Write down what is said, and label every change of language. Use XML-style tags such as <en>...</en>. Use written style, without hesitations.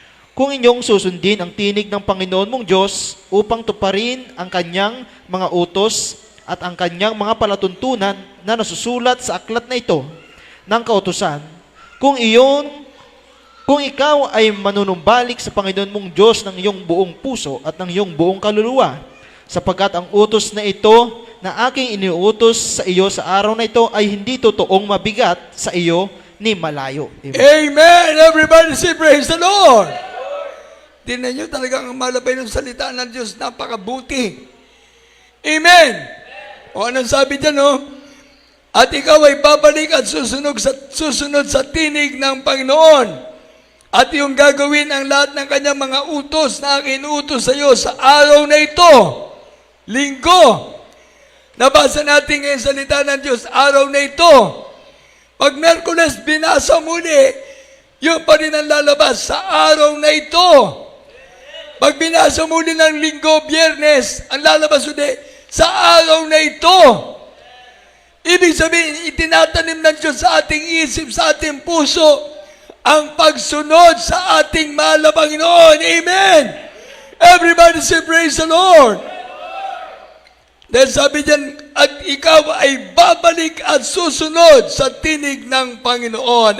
<tl>Kung inyong susundin ang tinig ng Panginoon mong Diyos upang tuparin ang kanyang mga utos at ang kanyang mga palatuntunan na nasusulat sa aklat na ito ng kautusan, kung ikaw ay manunumbalik sa Panginoon mong Diyos ng iyong buong puso at ng iyong buong kaluluwa, sapagkat ang utos na ito na aking iniuutos sa iyo sa araw na ito ay hindi totoong mabigat sa iyo ni malayo. Amen. Amen!</tl> <en>Everybody say, praise the Lord!</en> <tl>Tingnan nyo talagang ang malapay ng salita ng Diyos, napakabuti. Amen! O anong sabi dyan, no? At ikaw ay babalik at susunod sa tinig ng Panginoon. At yung gagawin ang lahat ng kanyang mga utos na aking utos sa iyo sa araw na ito. Linggo. Nabasa natin ngayon salita ng Diyos, araw na ito. Pag Merkules, binasa muli, yun pa rin ang lalabas sa araw na ito. Pag binasa muli ng Linggo, Biyernes, ang lalabas ulit sa araw na ito. Ibig sabihin, itinatanim ng Diyos sa ating isip, sa ating puso, ang pagsunod sa ating mahal na Panginoon. Amen!</tl> <en>Everybody say, praise the Lord!</en> <tl>Dahil sabi diyan, at ikaw ay babalik at susunod sa tinig ng Panginoon.</tl>